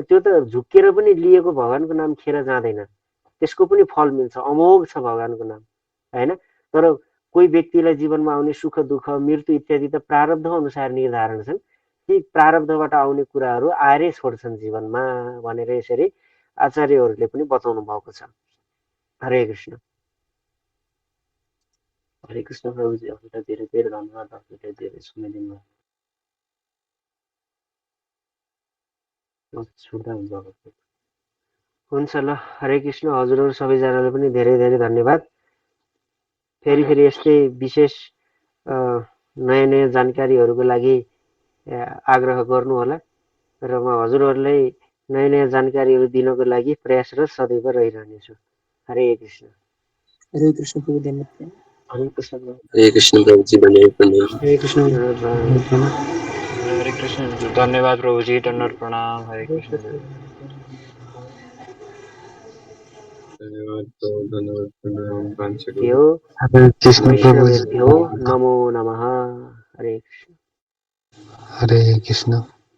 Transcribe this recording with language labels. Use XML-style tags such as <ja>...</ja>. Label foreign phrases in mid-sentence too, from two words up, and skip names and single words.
<ne>त्यो त झुक्केर पनि लिएको भगवानको नाम खेर जाँदैन, त्यसको पनि फल मिल्छ, अमोघ छ भगवानको नाम, होइन? तर कोही व्यक्तिलाई जीवनमा आउने सुख दुःख मृत्यु इत्यादि त प्रारब्ध अनुसार निर्धारण छन्। ती प्रारब्धबाट आउने कुराहरू आएरै छोड्छन् जीवनमा भनेर यसरी आचार्यहरूले पनि बताउनु भएको छ। हरे कृष्ण। हरे कृष्ण प्रभुजी, हजुरलाई धेरै धेरै धन्यवाद, हजुरले धेरै सुनाइदिनु भयो। छुट्दा हुन्छ अब। हुन्छ ल, हरे कृष्ण। हजुरहरू सबैजनाले पनि धेरै धेरै धन्यवाद। फेरि यस्तै विशेष नयाँ नयाँ जानकारीहरूको लागि आग्रह गर्नु होला र म हजुरहरूलाई नयाँ नयाँ जानकारीहरू दिनको लागि प्रयासरत सदैव रहिरहनेछु। हरे कृष्ण। हरे कृष्ण प्रभु, धन्यवाद। हरे कृष्ण प्रभु। हरे कृष्ण प्रभुजी, धन्यवाद प्रणाम। हरे कृष्ण हरे कृष्ण, धन्यवाद प्रभुजी, दण्डवत प्रणाम। हरे कृष्ण। धन्यवाद प्रभु, धन्यवाद प्रणाम। वाञ्छा यो हरे कृष्ण प्रभुजी,</ne> <sa>वैष्णवेभ्यो नमो नमः। हरे कृष्ण।</sa> <ne>हरे कृष्ण।</ne>